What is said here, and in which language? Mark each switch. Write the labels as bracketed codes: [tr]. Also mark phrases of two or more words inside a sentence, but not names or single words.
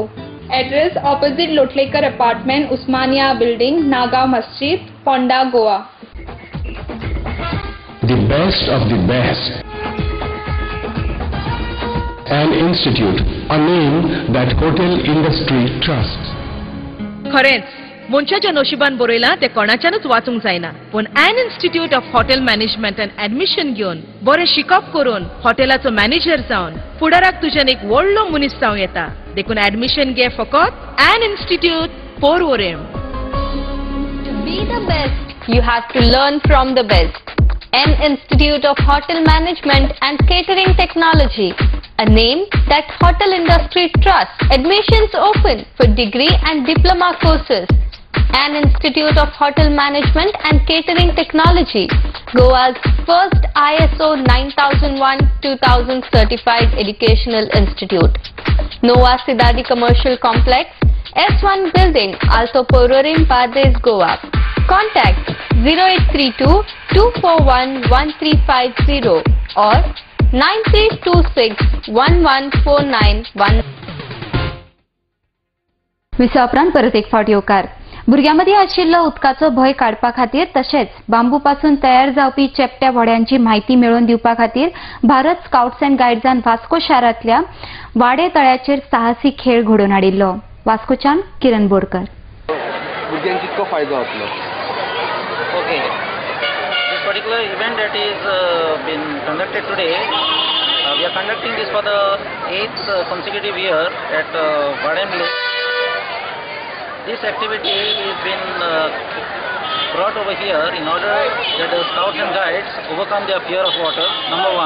[en] Address opposite Lotlekar Apartment, Usmania Building, Naga Masjid, Ponda, Goa. The best of the best. and Institute, a name that hotel industry trusts. [kok] खरेंच मनशाच्या नशिबान बरयला ते कोणाच्यानच वाचूंक जायना पण एन इन्स्टिट्यूट ऑफ हॉटेल मॅनेजमेंट अँड ॲडमिशन घेवन बरे शिकप करून हॉटेलाचो मॅनेजर जावन फुडाराक तुज्यान एक व्हडलो मनीस जावं येता देखून ॲडमिशन घे फकत एन इन्स्टिट्यूट पोरवोरेम. [en] To be the best, you have to learn from the best. N Institute of Hotel Management and Catering Technology, a name that hotel industry trusts. Admissions open for degree and diploma courses. N Institute of Hotel Management and Catering Technology, Goa's first ISO 9001-2000 certified educational institute. Nova Sidadi Commercial Complex, S1 Building, Alto Porvorim, Padres, Goa. Contact 0832 241 1350 or 9326 11491. [kok] विसा उपरांत परत एक फावट येवकार. भुरग्यांमदी आशिल्लो उदकाचो भय काडपा खातीर तशेंच बांबू पासून तयार जावपी चेपट्या व्हड्यांची म्हायती मेळोवन दिवपा खातीर भारत स्काउट्स अँड गायड्सान वास्को शारांतल्या वाडे तळ्याचेर साहसी खेळ घडोवन हाडिल्लो. वास्कोच्यान किरण बोरकर. भुरग्यांक कितको फायदो जातलो? [en] Okay, this particular event that is been conducted today, we are conducting this for the 8th consecutive year at Vadem Lake. This activity is been brought over here in order that the scouts and guides overcome their fear of water, number one.